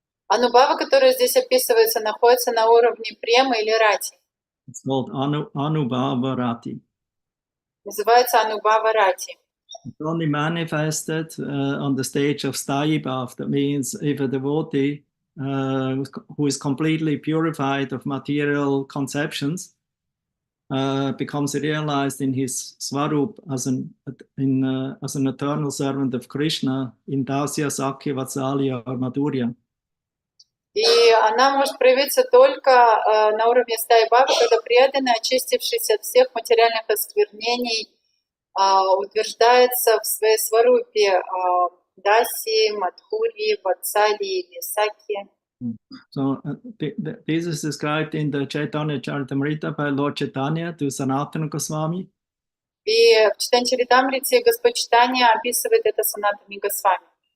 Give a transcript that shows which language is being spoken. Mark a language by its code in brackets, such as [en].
[ru] Анубхава, которая здесь описывается, находится на уровне премы или рати. [en] It's called Anubhava Rati. [ru] Называется Анубхава Рати. [en] It's only manifested on the stage of Sthayi Bhav. That means if a devotee who is completely purified of material conceptions becomes realized in his Svarup as an eternal servant of Krishna in Dasya, Sakya, Vatsalya or Madhurya. [ru] И она может проявиться только на уровне стаи бхавы, когда преданный, очистившийся от всех материальных осквернений, утверждается в своей сварупе Даси, Мадхури, Ватсали или Саки. [en] So this is described in the Chaitanya Charitamrita by Lord Chaitanya to Sanatana Goswami. [ru] И в Чайтанья-чаритамрите Господь Чайтанья описывает это Санатани Госвами.